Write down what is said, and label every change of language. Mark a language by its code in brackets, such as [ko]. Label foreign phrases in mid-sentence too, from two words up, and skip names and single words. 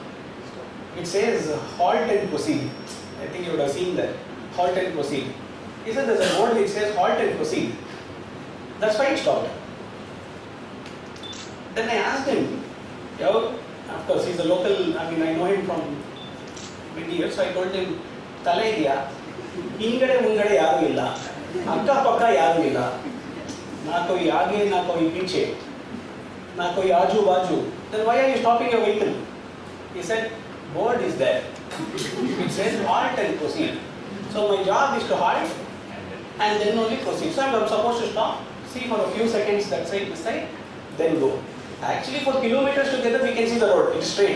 [en] It says halt and proceed. I think you would have seen that. Halt and proceed. He said there's a board which says halt and proceed. That's why he stopped. Then I asked him, of course he's a local, I know him from many years, so I told him, [ta] தலைடியா, இங்கே உங்கே யாரு இல்ல, அக்க பக்க யாரு இல்ல, [hi] ना कोई आगे, ना कोई पीछे, ना कोई आजू बाजू, [en] then why are you stopping your vehicle? He said, board is there. It says halt and proceed. So my job is to halt and then only proceed. So I'm supposed to stop, see for a few seconds that side, this side, then go. Actually for kilometers together we can see the road, it's straight.